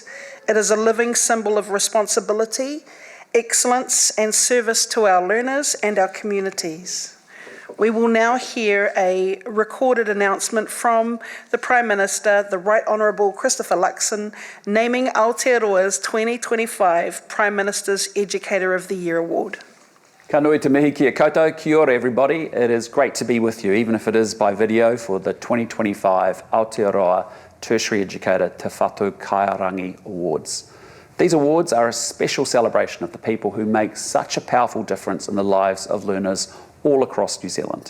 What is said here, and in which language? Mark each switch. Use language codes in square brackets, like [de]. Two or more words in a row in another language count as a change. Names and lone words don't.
[en] It is a living symbol of responsibility, excellence, and service to our learners and our communities. We will now hear a recorded announcement from the Prime Minister, the Right Honourable Christopher Luxon, naming Aotearoa's 2025 Prime Minister's Educator of the Year Award. [mi] Ka nui te mihi kia koutou, kia ora everybody. [en] It is great to be with you, even if it is by video, for the 2025 Aotearoa Tertiary Educator Te Whatu Kairangi Awards. These awards are a special celebration of the people who make such a powerful difference in the lives of learners all across New Zealand.